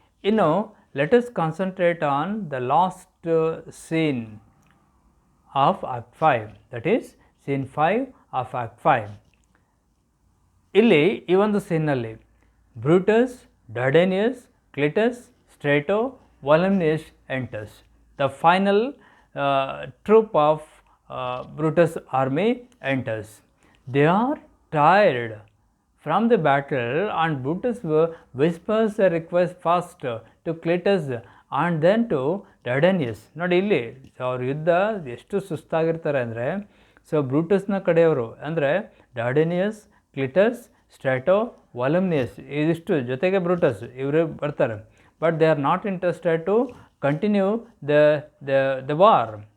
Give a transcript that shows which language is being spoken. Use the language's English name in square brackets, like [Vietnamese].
[English] ಇನ್ನು let us concentrate on the last scene of act 5, that is scene 5 of act 5. [Kannada] ಇಲ್ಲಿ ಈ ಒಂದು ಸೀನ್ನಲ್ಲಿ Brutus, ಡರ್ಡೇನಿಯಸ್, ಕ್ಲಿಟಸ್, ಸ್ಟ್ರೇಟೋ, ವಾಲಮ್ನಿಯಸ್ enters. [English] The final troop of Brutus' army enters. They are tired from the battle and Brutus whispers a request first to Clitus and then to Dardanius. [Kannada] ನೋಡಿ ಇಲ್ಲಿ ಅವ್ರ ಯುದ್ಧ ಎಷ್ಟು ಸುಸ್ತಾಗಿರ್ತಾರೆ ಅಂದರೆ, so ಬ್ರೂಟಸ್ನ ಕಡೆಯವರು ಅಂದರೆ ಡಾರ್ಡೇನಿಯಸ್, ಕ್ಲಿಟಸ್, ಸ್ಟ್ರಾಟೋ, ವಾಲಮ್ನಿಯಸ್ ಇದಿಷ್ಟು ಜೊತೆಗೆ ಬ್ರೂಟಸ್ ಇವರು ಬರ್ತಾರೆ. [English] But they are not interested to continue the war.